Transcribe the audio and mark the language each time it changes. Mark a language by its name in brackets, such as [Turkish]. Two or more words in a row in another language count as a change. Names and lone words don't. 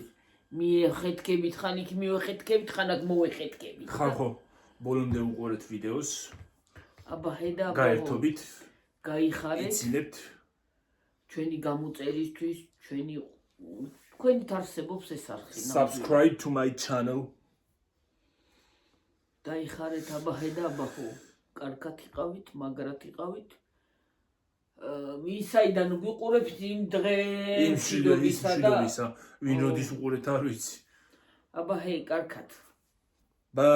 [Georgian] მიეხეთქებით ხან იქ მივეხეთქებით ხან აქ მოვეხეთქებით. ხალხო, ბოლომდე უყურეთ ვიდეოს. აბა ჰედა გაერთობით, გაიხარეთ. იცინებთ. ჩვენი გამოწერისთვის, თქვენით არსებობს ეს არხი. [English] Subscribe to my channel. [Georgian] დაიხარეთ აბა ჰედა აბა ხო კარგად იყავით, მაგრად იყავით. ვისაიდან გვიყურებთ იმ დღეს მშვიდობისა და ვინ როდის უყურეთ არ ვიცი. აბა ჰეი კარგად.